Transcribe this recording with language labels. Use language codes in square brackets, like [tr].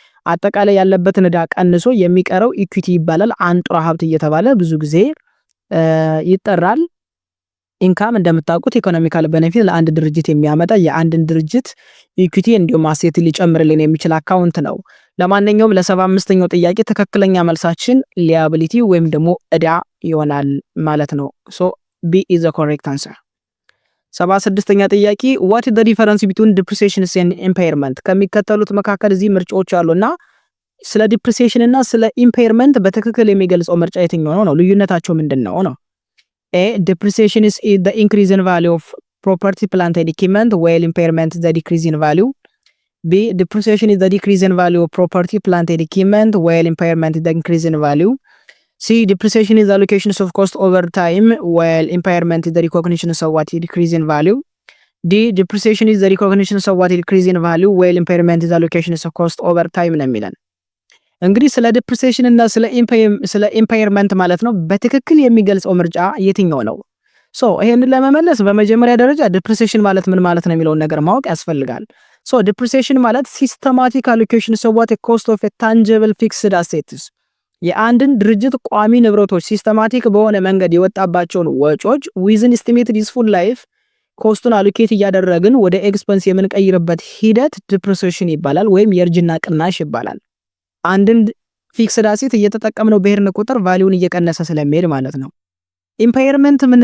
[am] አጠቃላይ ያለበትን ዕዳ ቀንሶ የሚቀረው ኢኩዊቲ ይባላል። አንጡራ ሀብት እየተባለ ብዙ ጊዜ ይጠራል። ኢንካም እንደምታውቁት ኢኮኖሚካል ቤኔፊት ለአንድ ድርጅት የሚያመጣ የአንድን ድርጅት ኢኩዊቲ እንዲሁም አሴት ሊጨምርልን የሚችል አካውንት ነው። ለማንኛውም ለ75ኛው ጥያቄ ትክክለኛ መልሳችን ሊያቢሊቲ ወይም ደግሞ ዕዳ ይሆናል ማለት ነው። [en] ሶ ቢ ኢዝ ዘ ኮሬክት አንሰር። [am] 76ኛ ጥያቄ [en] what is the difference between depreciation and impairment? [am] ከሚከተሉት መካከል እዚህ ምርጫዎች አሉና ስለ ዲፕሪሲዬሽን እና ስለ ኢምፔርመንት በትክክል የሚገልጸው ምርጫ የትኛው ነው? ልዩነታቸው ምንድነው ነው? [en] A depreciation is the increase in value of property, plant and equipment, while impairment is the decrease in value. B depreciation is the decrease in value of property, plant and equipment, while impairment is the increase in value. C depreciation is the allocation of cost over time, while impairment is the recognition of what is decrease in value. D depreciation is the recognition of what is decrease in value, while impairment is the allocation of cost over time [am] ነው የሚለን። እንግዲህ ስለ ዲፕሪሲዬሽን እና ስለ ኢምፓየርመንት ማለት ነው በትክክል የሚገልጸው ምርጫ የትኛው ነው? ሶ ይሄንን ለመመለስ በመጀመሪያ ደረጃ ዲፕሪሲዬሽን ማለት ምን ማለት ነው የሚለውን ነገር ማወቅ ያስፈልጋል። ሶ ዲፕሪሲዬሽን ማለት [en] ሲስተማቲክ አሎኬሽን ኦፍ ዋት ኮስት ኦፍ ታንጂብል ፊክስድ አሴትስ [am] የአንድን ድርጅት ቋሚ ንብረቶች ሲስተማቲክ በሆነ መንገድ የወጣባቸውን ወጪዎች [en] ዊዝን ኤስቲሜትድ ዩዝፉል ላይፍ [am] ኮስቱን አሎኬት እያደረግን ወደ ኤክስፐንስ የምንቀይርበት ሂደት ዲፕሪሲዬሽን ይባላል ወይም የእርጅና ቅናሽ ይባላል። አንድን ፊክስድ አሴት እየተጠቀምነው በሄድን ቁጥር ቫልዩን እየቀነሰ ስለሚሄድ ማለት ነው። ኢምፓየርመንት